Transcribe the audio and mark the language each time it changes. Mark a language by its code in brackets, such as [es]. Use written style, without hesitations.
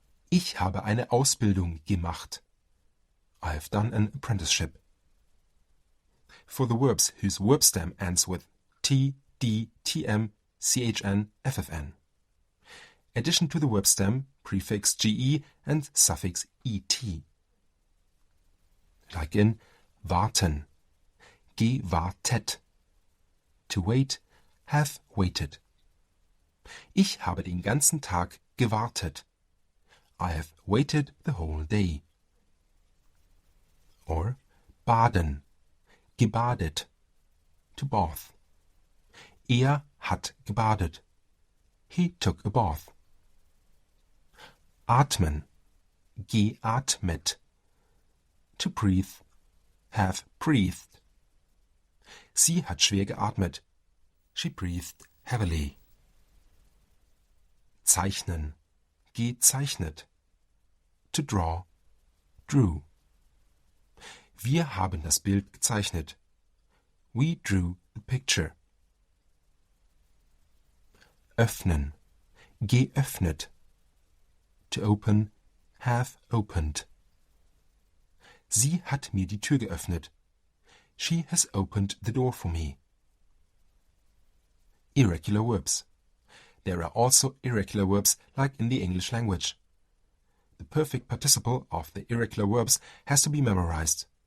[de] Ich habe eine Ausbildung gemacht. [en] I have done an apprenticeship. For the verbs whose verb stem ends with t, d, tm, chn, ffn. addition to the verb stem, prefix ge and suffix et. Like in warten, gewartet. To wait, have waited. [de] Ich habe den ganzen Tag gewartet. [en] I have waited the whole day. Or baden, gebadet. To bath. [de] Er hat gebadet. [en] He took a bath. [de] Atmen, geatmet. [en] To breathe, have breathed. [de] Sie hat schwer geatmet. [en] She breathed heavily. Zeichnen, gezeichnet. To draw, drew. [de] Wir haben das Bild gezeichnet. [en] We drew the picture. Öffnen, geöffnet. To open, have opened. [de] Sie hat mir die Tür geöffnet. [en] She has opened the door for me. Irregular verbs. There are also irregular verbs like in the English language. The perfect participle of the irregular verbs has to be memorized.